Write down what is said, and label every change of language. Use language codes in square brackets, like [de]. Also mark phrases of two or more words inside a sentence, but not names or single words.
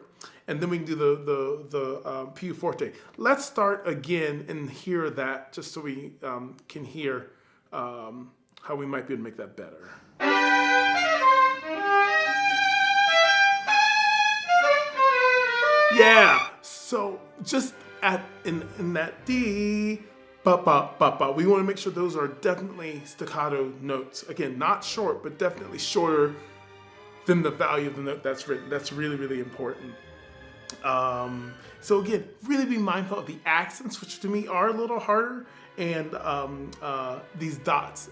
[en] And then we can do the [it] più forte. [en] Let's start again and hear that, just so we can hear how we might be able to make that better. Yeah, so just in that D, ba ba ba ba, we want to make sure those are definitely staccato notes. Again, not short, but definitely shorter than the value of the note that's written. That's really, really important. So again, really be mindful of the accents, which to me are a little harder, and these dots.